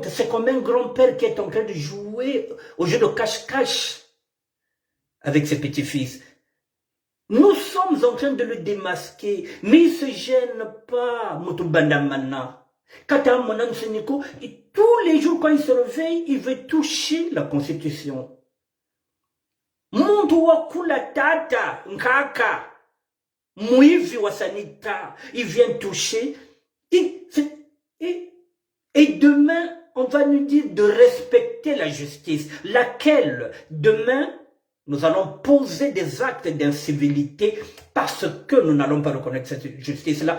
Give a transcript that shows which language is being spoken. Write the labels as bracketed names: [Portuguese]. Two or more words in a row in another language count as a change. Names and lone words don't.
[French] C'est comme un grand-père qui est en train de jouer au jeu de cache-cache avec ses petits-fils. Nous sommes en train de le démasquer, mais il ne se gêne pas, Moutoumbandamana. Katamonan Seniko, tous les jours quand il se réveille, il veut toucher la Constitution. [Kongo] Muntu wakula tata, nkaka, muivi wa sanita, [French] il vient toucher. Et demain, on va nous dire de respecter la justice. Laquelle, demain, nous allons poser des actes d'incivilité parce que nous n'allons pas reconnaître cette justice-là.